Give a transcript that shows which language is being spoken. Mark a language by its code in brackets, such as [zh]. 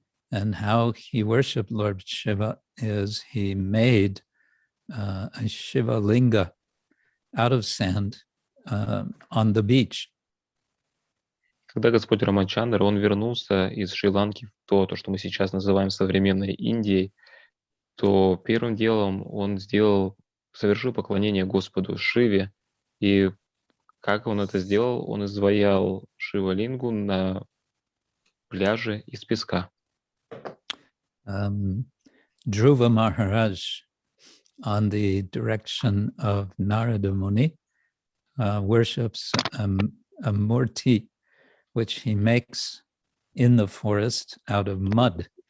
[en] And how he worshipped Lord Shiva is he made a Shiva linga out of sand on the beach. [ru] Когда Господь Рамачандра, он вернулся из Шри-Ланки в то, что мы сейчас называем современной Индией, то первым делом он совершил поклонение Господу Шиве. И как он это сделал? Он изваял Шива-лингу на пляже из песка. [en] Dhruva Maharaj, on the direction of Narada Muni, worships a murti, which he makes in the forest out of mud.